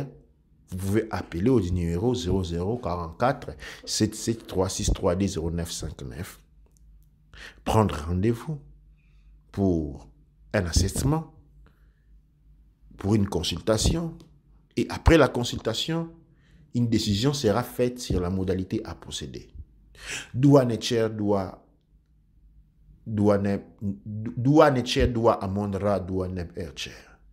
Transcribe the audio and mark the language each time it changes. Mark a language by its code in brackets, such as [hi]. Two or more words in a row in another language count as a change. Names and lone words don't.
[fr] Vous pouvez appeler au numéro 0044 773 632 0959. Prendre rendez-vous pour un assessment, pour une consultation. Et après la consultation, une décision sera faite sur la modalité à procéder. Doua Necher, doua Necher, doua Amondra, doua Neb Ercher.